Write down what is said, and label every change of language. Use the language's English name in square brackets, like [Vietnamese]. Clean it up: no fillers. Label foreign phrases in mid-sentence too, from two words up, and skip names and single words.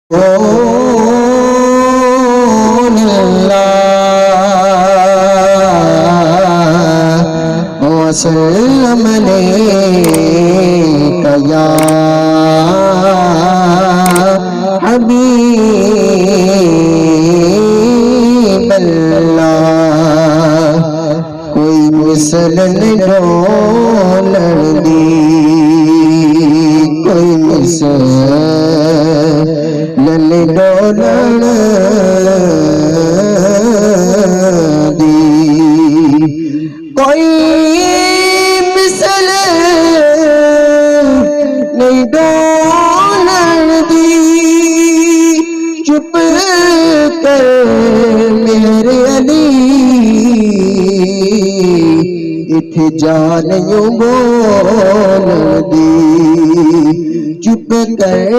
[Arabic] وسلم عليك يا حبيب اللہ [Saraiki] کوئی مثل ڈولن دی کوئی مثل ڈولن دی کوئی مثل نہیں ڈولن دی چپ کر میرے علی اتھے جان یوں بولن دی چپ کر